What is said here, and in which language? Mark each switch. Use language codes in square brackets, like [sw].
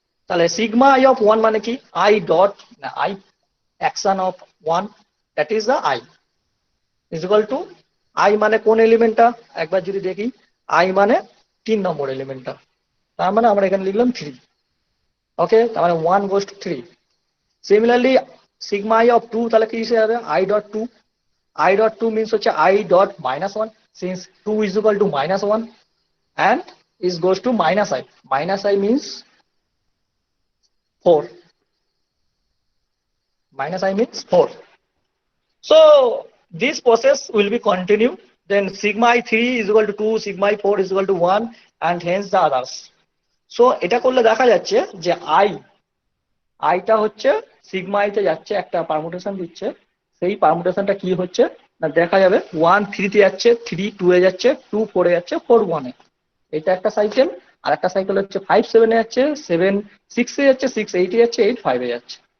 [bn] তাহলে sigma I of 1 মানে কি I dot I action of 1 [en] that is the I is equal to I [bn] মানে কোন এলিমেন্টটা একবার যদি দেখি আই মানে 3 নম্বর এলিমেন্টটা, তার মানে আমরা এখানে লিখলাম 3। ওকে, তার মানে 1 goes to 3। Similarly sigma I of 2 তাহলে কি হিসেবে হবে I dot 2। [en] I dot 2 means হচ্ছে I dot minus 1 since 2 is equal to minus 1 and is goes to minus I. Minus I means 4. Minus I means 4. So this process will be continue. Then sigma I3 is equal to 2, sigma I4 is equal to 1 and hence the others. [bn] So এটা করলে দেখা যাচ্ছে যে আইটা হচ্ছে sigma আইতে যাচ্ছে একটা পারমুটেশন দিচ্ছে, সেই পারমুটেশনটা কি হচ্ছে না দেখা যাবে 1 3 তে যাচ্ছে, 3 2 এ যাচ্ছে, 2 4 এ যাচ্ছে, 4 1 এ। এটা একটা সাইকেল। আর একটা সাইকেল হচ্ছে 5 7 এ যাচ্ছে, 7 6 এ যাচ্ছে, 6 8 এ যাচ্ছে, 8 5 এ যাচ্ছে।